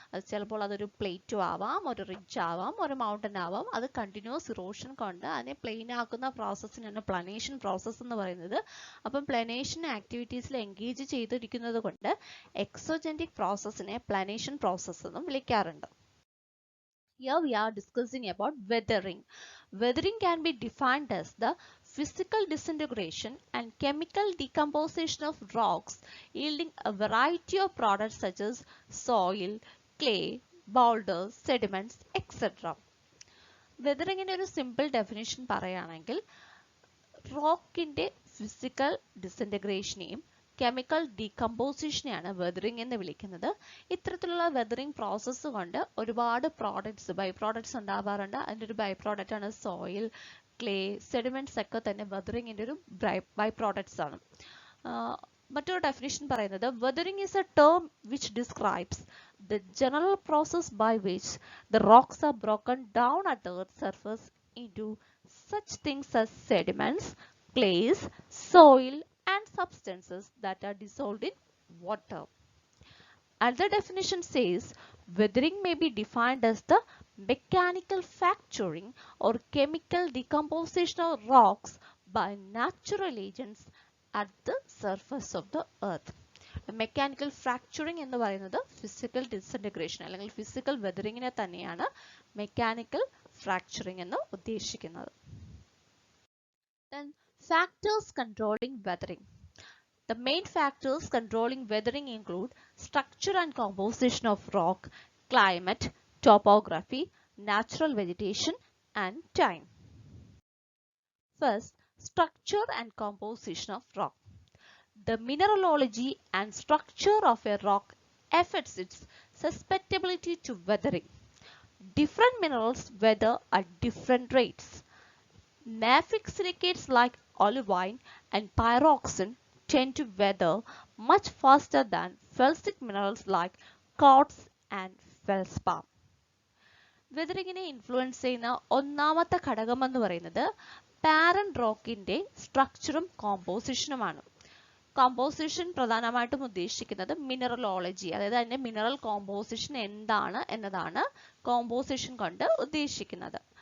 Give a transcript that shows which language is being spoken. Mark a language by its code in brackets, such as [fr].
[ml] ചിലപ്പോൾ അതൊരു പ്ലേറ്റും ആവാം, ഒരു റിഡ്ജ് ആവാം, ഒരു മൗണ്ടൻ ആവാം. അത് കണ്ടിന്യൂസ് ഇറോഷൻ കൊണ്ട് അതിനെ പ്ലെയിൻ ആക്കുന്ന പ്രോസസ്സിനാണ് പ്ലാനേഷൻ പ്രോസസ്സ് എന്ന് പറയുന്നത്. അപ്പം പ്ലാനേഷൻ ആക്ടിവിറ്റീസിൽ എൻഗേജ് ചെയ്തിരിക്കുന്നത് കൊണ്ട് എക്സോജനിക് പ്രോസസ്സിനെ പ്ലാനേഷൻ പ്രോസസ്സ് എന്നും വിളിക്കാറുണ്ട്. [en] Here we are discussing about weathering. Weathering can be defined as the physical disintegration and chemical decomposition of rocks yielding a variety of products such as soil, clay, boulders, sediments, etc. [ml] വെതറിങ്ങിന്റെ ഒരു simple definition പറയുകയാണെങ്കിൽ റോക്കിന്റെ physical ഡിസിൻറ്റഗ്രേഷനെയും chemical ഡീകമ്പോസിഷനെയാണ് weathering എന്ന് വിളിക്കുന്നത്. ഇത്തരത്തിലുള്ള weathering process കൊണ്ട് ഒരുപാട് by products ഉണ്ടാവാറുണ്ട്. അതിൻ്റെ ഒരു ബൈ പ്രോഡക്റ്റ് ആണ് സോയിൽ, ക്ലേ, സെഡിമെന്റ്സ് ഒക്കെ തന്നെ വെതറിങ്ങിന്റെ ഒരു ബൈ പ്രോഡക്ട്സ് ആണ്. മറ്റൊരു ഡെഫിനിഷൻ പറയുന്നത് [en] Weathering is a term which describes the general process by which the rocks are broken down at the earth surface into such things as sediments, clays, soil, and substances that are dissolved in water. Another definition says weathering may be defined as the mechanical fracturing or chemical decomposition of rocks by natural agents at the surface of the earth. [ml] Mechanical ഫ്രാക്ചറിങ് എന്ന് പറയുന്നത് physical disintegration അല്ലെങ്കിൽ physical വെതറിങ്ങിനെ തന്നെയാണ് mechanical ഫ്രാക്ചറിങ് എന്ന് ഉദ്ദേശിക്കുന്നത്. [en] Then factors controlling weathering. The main factors controlling weathering include structure and composition of rock, climate, topography, natural vegetation, and time. First, structure and composition of rock. The mineralogy and structure of a rock affects its susceptibility to weathering. Different minerals weather at different rates. Mafic silicates like olivine and pyroxene tend to weather much faster than felsic minerals like quartz and feldspar. [ml] വെതറിങ്ങിനെ influence ചെയ്യുന്ന ഒന്നാമത്തെ ഘടകം എന്ന് പറയുന്നത് parent റോക്കിന്റെ സ്ട്രക്ചറും കോമ്പോസിഷനുമാണ്. Composition പ്രധാനമായിട്ടും ഉദ്ദേശിക്കുന്നത് മിനറലോളജി, അതായത് അതിന്റെ mineral composition എന്താണ് എന്നതാണ് കോമ്പോസിഷൻ കൊണ്ട് ഉദ്ദേശിക്കുന്നത്.